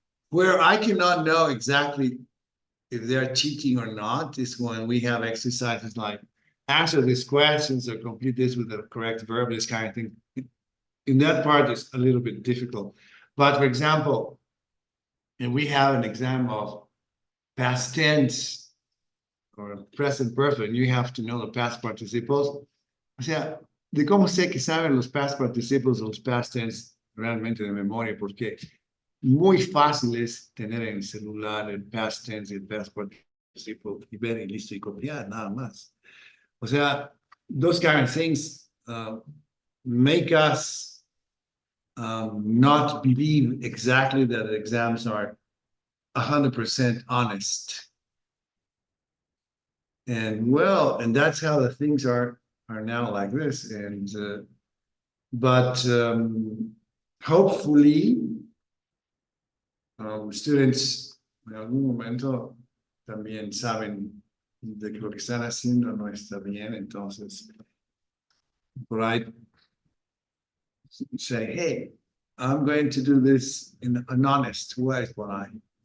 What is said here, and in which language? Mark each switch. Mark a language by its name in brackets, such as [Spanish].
[English] Where I cannot know exactly if they're cheating or not is when we have exercises like answer these questions or complete this with the correct verb, this kind of thing. In that part, it's a little bit difficult. But for example, if we have an exam of past tense or present perfect, you have to know the past participles. [Spanish] O sea, de cómo sé que saben los past participles o los past tense realmente de memoria, porque muy fácil es tener en el celular el past tense y el past participle y ver y listo y copiar, nada más. O sea, [English] those kind of things make us not believe exactly that the exams are 100% honest. And well, and that's how the things are now like this. And but hopefully students [Spanish] en algún momento también saben de que lo que están haciendo no está bien. Entonces, por ahí [English] say, hey, I'm going to do this in an honest way [Spanish] por ahí.